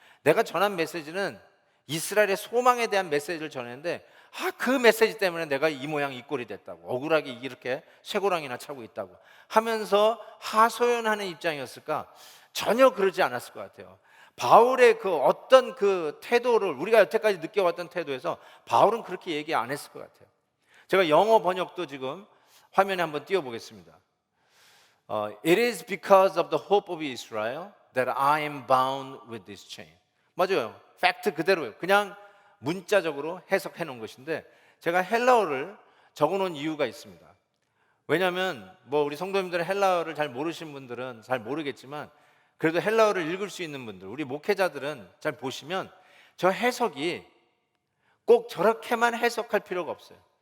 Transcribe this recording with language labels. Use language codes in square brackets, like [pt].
[ko] 내가 전한 메시지는 이스라엘의 소망에 대한 메시지를 전했는데 그 메시지 때문에 내가 이 모양 이 꼴이 됐다고, 억울하게 이렇게 쇠고랑이나 차고 있다고 하면서 하소연하는 입장이었을까? 전혀 그러지 않았을 것 같아요. 바울의 그 어떤 그 태도를 우리가 여태까지 느껴왔던 태도에서 바울은 그렇게 얘기 안 했을 것 같아요. 제가 영어 번역도 지금 화면에 한번 띄워보겠습니다. [en] It is because of the hope of Israel that I am bound with this chain. [ko] 맞아요. 팩트 그대로예요. 그냥 문자적으로 해석해 놓은 것인데 제가 헬라어를 적어 놓은 이유가 있습니다. 왜냐하면 우리 성도님들은 헬라어를 잘 모르시는 분들은 잘 모르겠지만 그래도 헬라어를 읽을 수 있는 분들, 우리 목회자들은 잘 보시면 저 해석이 꼭 저렇게만 해석할 필요가 없어요.